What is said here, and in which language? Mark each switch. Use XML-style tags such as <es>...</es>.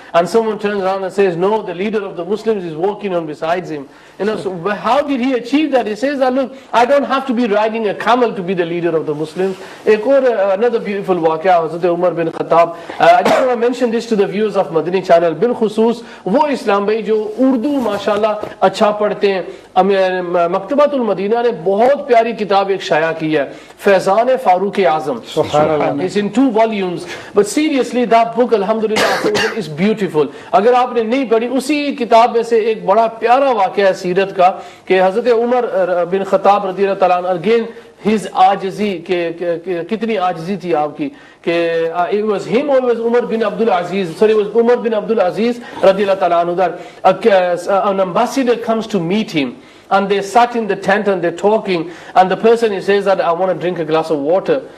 <en>And someone turns around and says, no, the leader of the Muslims is walking on besides him. So how did he achieve that? He says that, look, I don't have to be riding a camel to be the leader of the Muslims. Another beautiful waqia, Hazrat Umar bin Khattab. I just want to mention this to the viewers of Madani channel.</en> <hi>Bil khusus, wo Islam bhai jo Urdu mashallah acha padhte hain. Maktabatul Madina ne बहुत प्यारी किताब एक शाया की है, फैजान फारूक आजम.</hi> <en>It's in 2 volumes, but seriously that book alhamdulillah is beautiful.</en> <hi>अगर आपने नहीं पढ़ी, उसी किताब में से एक बड़ा प्यारा वाक़या है सीरत का, कि हज़रत उमर बिन खत्ताब रज़ियल्लाहु ताला अन्हु,</hi> <en>again his आजिज़ी,</en> <hi>के कितनी आजिज़ी थी आपकी, कि</hi> <en>it was him or it was Umar bin Abdul Aziz, sorry, it was Umar bin Abdul Aziz radiallahu ta'ala anhu, that an ambassador comes to meet him, and they sat in the tent and they're talking, and the person, he says that I want to drink a glass of water.</en>